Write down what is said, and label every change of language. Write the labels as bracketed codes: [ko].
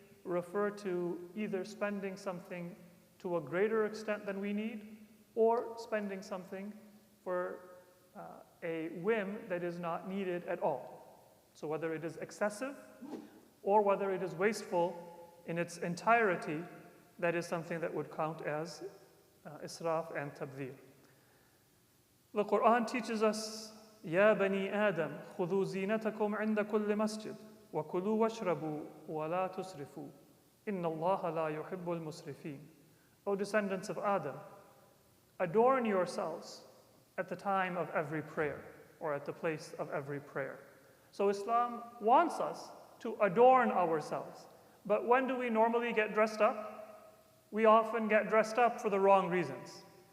[en] refer to either spending something to a greater extent than we need, or spending something for a whim that is not needed at all. So whether it is excessive or whether it is wasteful in its entirety, that is something that would count as israf and tabdhir. The Quran teaches us, [ar] يا بني آدم خذوا زينتكم عند كل مسجد وكلوا واشربوا ولا تسرفوا إن الله لا يحب المسرفين. [en] O descendants of Adam, adorn yourselves at the time of every prayer, or at the place of every prayer. So Islam wants us to adorn ourselves. But when do we normally get dressed up? We often get dressed up for the wrong reasons.